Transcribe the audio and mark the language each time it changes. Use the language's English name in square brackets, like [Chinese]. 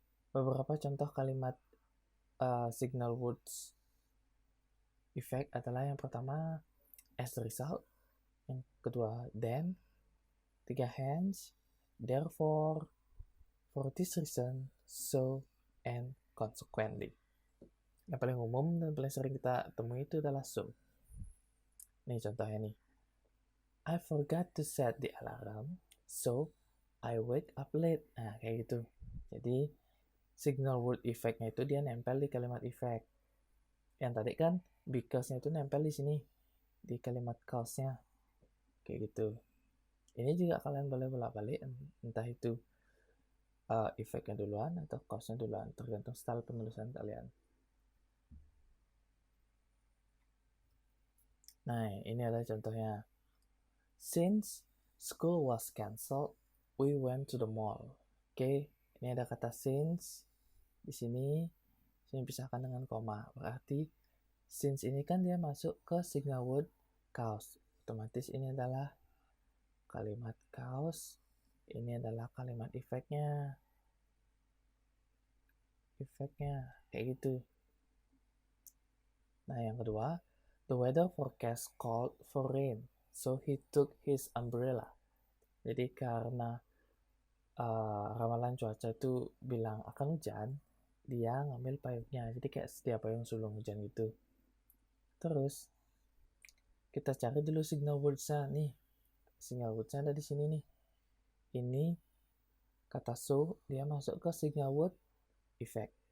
[Indonesian] Beberapa contoh kalimat [English] signal words effect adalah yang pertama as a result, yang kedua then, tiga hence, therefore, for this reason, so, and consequently. [Indonesian] Yang paling umum dan paling sering kita temui itu adalah so. Nih contohnya nih. [English] I forgot to set the alarm, so I wake up late. [Indonesian] Nah, kayak gitu. Jadi, signal word effect-nya itu dia nempel di kalimat effect. Yang tadi kan, because-nya itu nempel di sini, di kalimat cause-nya. Kayak gitu. Ini juga kalian boleh bolak-balik, entah itu efeknya duluan atau cause-nya duluan, tergantung style penulisan kalian. Nah, ini adalah contohnya. [English] Since school was cancelled, we went to the mall. [Indonesian] Oke, ini ada kata since di sini pisahkan dengan koma. Berarti since ini kan dia masuk ke signal word cause. Otomatis ini adalah kalimat cause, ini adalah kalimat efeknya. Kayak gitu. Nah, yang kedua, [English] the weather forecast called for rain, so he took his umbrella. [Indonesian] Jadi karena ramalan cuaca itu bilang akan hujan, dia ngambil payungnya. Jadi kayak sedia payung sebelum hujan gitu. Terus kita cari dulu signal words-nya nih. Signal words-nya ada di sini nih. Ini kata so, dia masuk ke signal word effect.